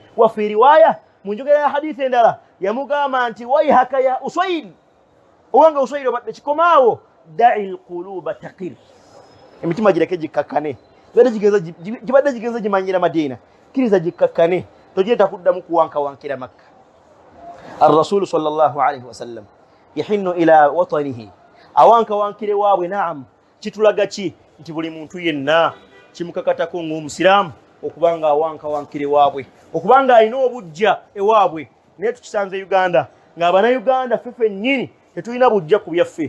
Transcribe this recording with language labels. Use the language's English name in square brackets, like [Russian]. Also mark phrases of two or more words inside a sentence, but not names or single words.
[Ganda] Waffe riwaaya mu njogera ya hadithi endala yamugamba nti [Arabic] ويحك يا أصيل, [Ganda] owange Usayl obadde kikomaawo, [Arabic] دع القلوب تقر, [Ganda] emitima gireke gikakkane, gibadde gigenza gimanyira Madina, kiriza gikakkane, tojeeta kuddamu kuwankawankira Makka. [Arabic] الرسول صلى الله عليه وسلم يحن إلى وطنه, [Ganda] awankawankire waabwe. Naam, kitulaga ki? Nti buli muntu yenna kimukakatako ng'omusiraamu okubanga awankawankire waabwe, okubanga alina obujja ewaabwe. Naye tukisanze Uganda ng'Abannayuganda ffe nnyini tetulina bujja ku byaffe.